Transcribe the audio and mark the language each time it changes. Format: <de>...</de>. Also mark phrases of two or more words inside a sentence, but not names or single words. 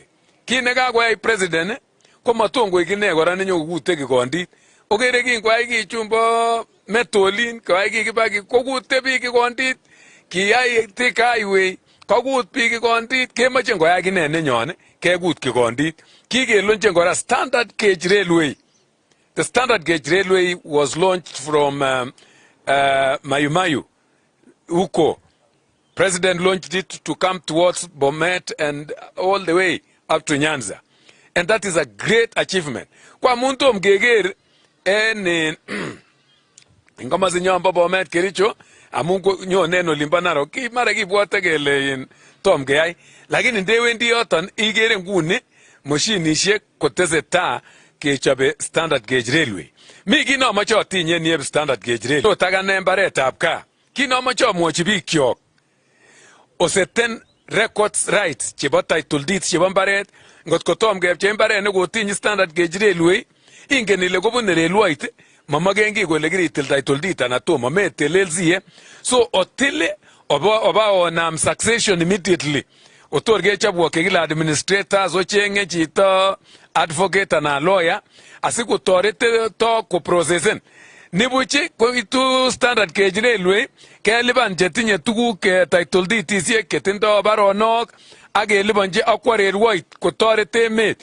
<kln>Kit nekakoyai president komatom koik ine kora nenyokokute kikondit. Okere kinkoyai kichumbo Metolin, koyai kikibaki kokute biik kikondit, kiyai Thika Highway kakut biik kikondit, kemoche ngoyai ine nenyon kekut kikondit. Kikelonchen kora</kln> <en>standard gauge railway. The standard gauge railway was launched from Mayu Mayu, Uko. President launched it to come towards Bomet and all the way up to Nyanza. And that is a great achievement.</en> <kln>Kwa muntu mgeger en ingoma zinyamba Bomet Kericho amungu nyoneno limbanaro ki mara kibwate kele in tom geyai lakini ndewendi yoton igere nguni moshinishek kotesetai kechobe</kln> <en>standard gauge railway. Mi kinomoche otinye nieb standard gauge railway.</en> <kln>Otagane mbaretab kaa. Kinomoche amwochi bikyok oseten</kln> <en>records rights</en> <kln>chebo</kln> <en>title deeds</en> <kln>chebo mbaret. Ngot kotom kepche mbaret nekotinye</kln> <en>standard gauge railway</en> <kln>ingen ile kobune railwayt mamagengi kole kiritil</kln> <en>title deed</en> <kln>ana tomo metelelsie. So otile oba onam</kln> <en>succession immediately.</en> <kln>Otor kechobwo kekile administrators ochenge chito advocate ana lawyer asikotorete to koprocesen. Nibuchi koitu</kln> <en>standard gauge railway</en> <kln>keliban chetinye tuguk</kln> <en>title deed</en> <kln>ketindo baronok ak kelibanji akwa railway kotorete emet.</kln>